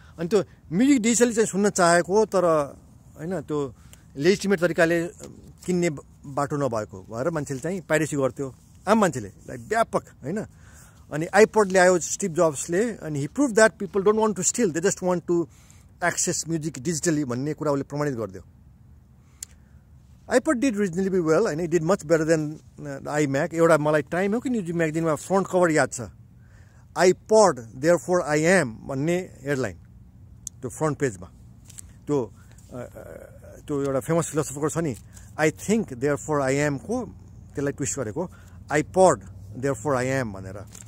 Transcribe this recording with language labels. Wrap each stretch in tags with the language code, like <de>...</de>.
<ne>अनि त्यो music digitally चाहिँ सुन्न चाहेको तर होइन, त्यो लेजिटिमेट तरिकाले किन्ने बाटो नभएको भएर मान्छेले चाहिँ पाइरेसी गर्थ्यो, आम मान्छेले लाइक व्यापक होइन। अनि आइपड ल्यायो स्टिभ जब्सले, अनि</ne> <en>ही prove that people don't want to steal, they just want to access music digitally</en> <ne>भन्ने कुरा उसले प्रमाणित गरिदियो।</ne> <en>iPod did reasonably well and it did much better than iMac।</en> <ne>एउटा मलाई टाइम हो कि न्युज म्यागजिनमा फ्रन्ट कभर याद छ,</ne> <en>iPod therefore I am</en> <ne>भन्ने हेडलाइन त्यो फ्रन्ट पेजमा। त्यो एउटा फेमस फिलोसोफर छ नि,</ne> <en>I think therefore I am</en> <ne>को त्यसलाई ट्विस्ट गरेको,</ne> <en>iPod therefore I am</en> <ne>भनेर।</ne>